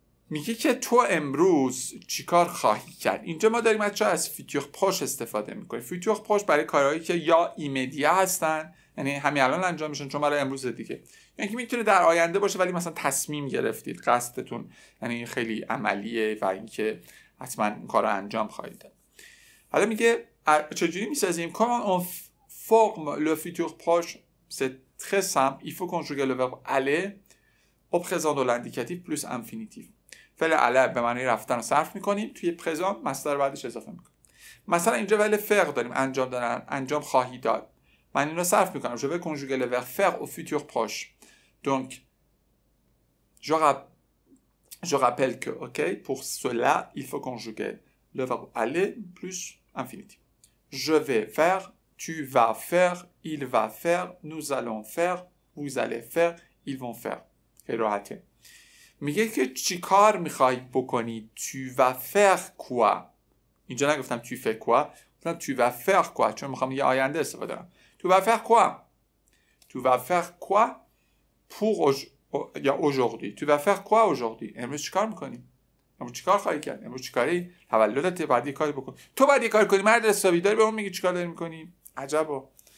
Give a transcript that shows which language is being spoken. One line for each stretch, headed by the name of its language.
Persian: میگه که تو امروز چیکار خواهی کرد. اینجا ما داریم بچه‌ها از فیتور پروش استفاده میکنیم. فیتور پروش برای کارهایی که یا ایمدیه هستن، یعنی همین الان انجام میشن چون برای امروز دیگه، یعنی که میتونه در آینده باشه ولی مثلا تصمیم گرفتید، قصدتون یعنی خیلی عملیه و اینکه حتما این کارو انجام خواهید داد. حالا میگه چجوری میسازیم؟
French: Comment on forme le futur proche? C'est très simple. Il faut conjuguer le verbe aller au présent de l'indicatif plus infinitif.
Persian: فعل aller به معنی رفتن رو صرف میکنیم، توی پرزنت مصدر بعدش اضافه میکنیم. مثلا اینجا ولی فعل داریم، انجام دادن، انجام خواهی داد. من این رو صرف میکنم.
French: Je vais conjuguer le verbe faire au futur proche. Donc je rappelle que pour cela, il faut conjuguer le verbe aller plus infinitif. Je vais faire, tu vas faire, il va faire, nous allons faire, vous allez faire, ils vont faire.
Persian: خیلی راحته. میگه که چی کار میخوای بکنی؟
French: tu vas faire quoi.
Persian: اینجا نگفتم
French: tu fais quoi،
Persian: گفتم
French: tu vas faire quoi،
Persian: چون میخوام یه آینده استفاده کنم.
French: tu vas faire quoi. tu vas faire quoi pour یا aujourd'hui. tu vas faire quoi aujourd'hui.
Persian: امروز چی کار میکنی؟ امروز چیکار خواهی کرد؟ امروز چیکاری؟ تولدت، بعد یه کاری بکن. تو بعد یه کار کنی، مرد حسابی داری به اون میگی چیکار داری میکنی؟ عجبا.